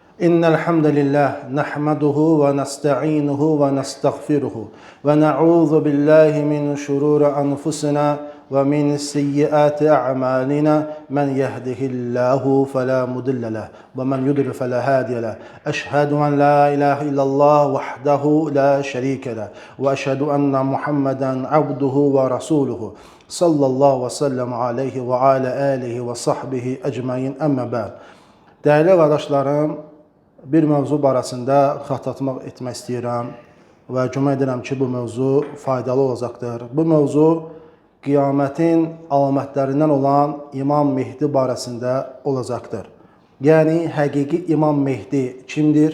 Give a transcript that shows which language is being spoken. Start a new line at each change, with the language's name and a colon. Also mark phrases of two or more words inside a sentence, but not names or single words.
Arabic: إن الحمد لله نحمده ونستعينه ونستغفره ونعوذ بالله من شرور أنفسنا ومن سيئات أعمالنا من يهده الله فلا مضل له ومن يضلل فلا هادي له أشهد أن لا إله إلا الله وحده لا شريك له وأشهد أن محمدا عبده ورسوله صلى الله وسلم عليه وعلى آله وصحبه أجمعين أما بعد.
Azerbaijani: Değerli qardaşlarım, bir mövzu barəsində xatırlatmaq etmək istəyirəm və güman edirəm ki, bu mövzu faydalı olacaqdır. Bu mövzu qiyamətin əlamətlərindən olan İmam Mehdi barəsində olacaqdır. Yəni, həqiqi İmam Mehdi kimdir?